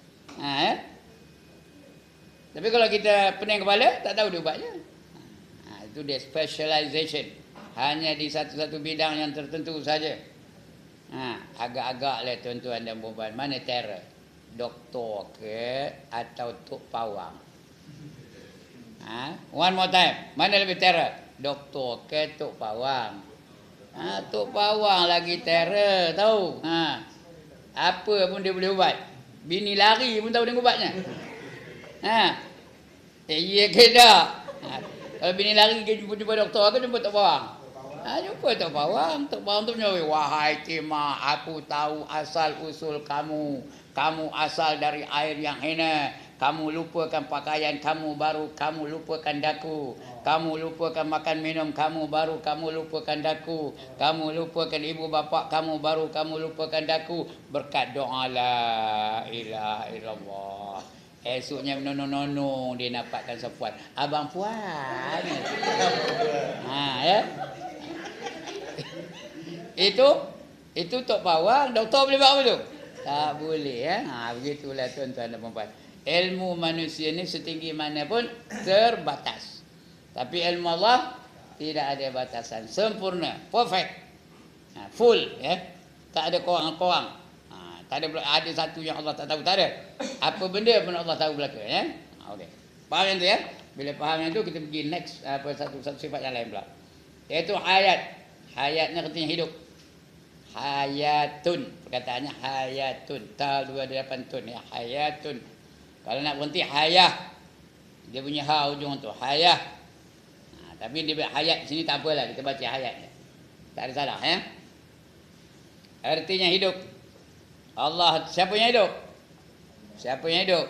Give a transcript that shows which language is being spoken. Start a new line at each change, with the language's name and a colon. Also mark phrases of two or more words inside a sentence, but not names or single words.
Malay: Tapi kalau kita pening kepala tak tahu dia ubatnya. Itu dia specialization. Hanya di satu-satu bidang yang tertentu saja. Agak-agak lah tuan-tuan dan puan-puan. Mana terror? Doktor ke atau tok pawang?
English: One more time.
Malay: Mana lebih terror? Doktor ke tok pawang? Tok pawang lagi terror tahu. Apa pun dia boleh ubat. Bini lari pun tahu dia ubatnya. Iya ke tak? Kalau bini lari jumpa doktor ke jumpa tok pawang? Jumpa tok pawang. Tok pawang tu punya, wahai Timah, aku tahu asal usul kamu. Kamu asal dari air yang hina. Kamu lupakan pakaian kamu, baru kamu lupakan daku. Kamu lupakan makan minum kamu, baru kamu lupakan daku. Kamu lupakan ibu bapa kamu, baru kamu lupakan daku. Berkat doa
Arabic: لا إله إلا الله.
Malay: Esoknya nono-nono dia dapatkan sepuan. Abang puan. Ya. Itu tok pawang. Doktor boleh buat apa tu? Tak boleh ya. Begitulah tuan-tuan dan puan-puan. Ilmu manusia ni setinggi mana pun terbatas. Tapi ilmu Allah tidak ada batasan, sempurna,
English: perfect, full
Malay: ya. Tak ada korang-korang. Tak ada satu yang Allah tak tahu, tak ada. Apa benda pun Allah tahu belaka ya. Okey. Faham yang tu ya? Bila faham yang tu kita pergi next satu sifat yang lain pula. Iaitu hayat. Hayatnya artinya hidup. Hayatun. Perkataannya hayatun. Tal 28 tun ya. Hayatun. Kalau nak berhenti hayah. Dia punya ha ujung tu. Hayah. Tapi dia hayat sini tak apalah. Kita baca hayat. Tak ada salah ya. Artinya hidup. Allah. Siapa yang hidup? Siapa yang hidup?